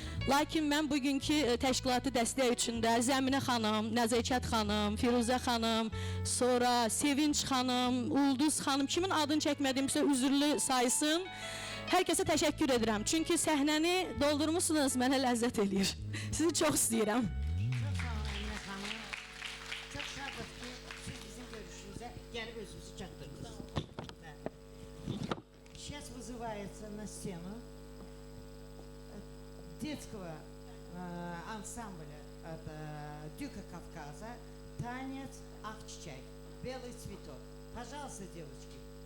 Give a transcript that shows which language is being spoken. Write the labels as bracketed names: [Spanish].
[Azerbaijani] Lakin mən bugünkü təşkilatı dəstək üçün də Zəminə xanım, Nəzəkət xanım, Firuzə xanım, sonra Sevinç xanım, Ulduz xanım, kimin adını çəkmədimsə üzürlü saysın. Hər kəsə təşəkkür edirəm. Çünki səhnəni doldurmuşsunuz, mənə ləzzət eləyir. Sizi çox istəyirəm. Çok sağ olun Emine Hanım. Çok şadız ki siz bizim görüşümüze gelip özünüzü çaktırdınız. [Russian] Да. Сейчас вызывается на сцену детского ансамбля от Дюка Кавказа танец «Ах, чичай», «Белый цветок». Пожалуйста, девочки.